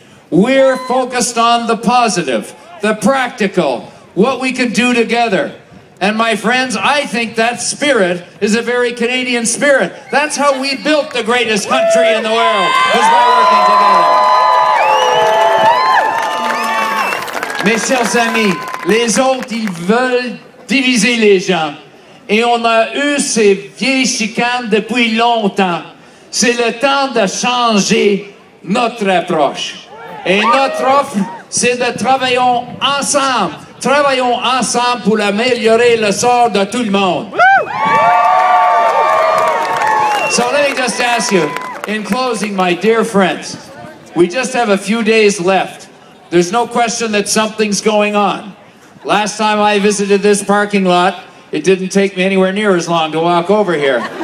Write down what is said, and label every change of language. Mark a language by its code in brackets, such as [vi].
[en] We're focused on the positive, the practical, what we could do together. And my friends, I think that spirit is a very Canadian spirit. That's how we built the greatest country in the world, was by working together. [fr] Mes chers amis, les autres, ils veulent diviser les gens. Et on a eu ces vieilles chicanes depuis longtemps. C'est le temps de changer notre approche. Et notre offre, c'est de travailler ensemble. Travaillons ensemble pour améliorer le sort de tout le monde. [en] So let me just ask you, in closing, my dear friends, we just have a few days left. There's no question that something's going on. Last time I visited this parking lot, it didn't take me anywhere near as long to walk over here.